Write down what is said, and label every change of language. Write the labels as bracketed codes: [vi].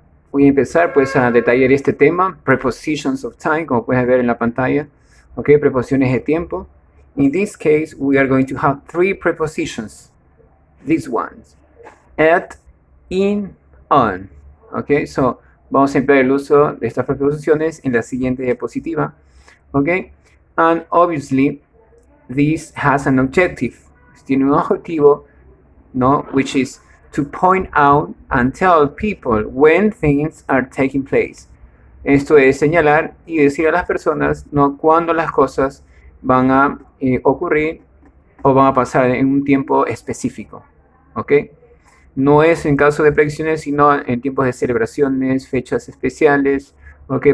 [es] Voy a empezar pues a detallar este tema, [en] prepositions of time, [es] como puedes ver en la pantalla. Ok, preposiciones de tiempo. [en] In this case, we are going to have three prepositions. These ones. At, in, on. Ok, so [es] vamos a emplear el uso de estas preposiciones en la siguiente diapositiva. [en] Ok, and obviously, this has an objective. [es] Tiene un objetivo, ¿no? [en] Which is to point out and tell people when things are taking place. [es] Esto es señalar y decir a las personas, ¿no? Cuando las cosas van a ocurrir o van a pasar en un tiempo específico. ¿Ok? No es en caso de predicciones, sino en tiempos de celebraciones, fechas especiales, ¿ok?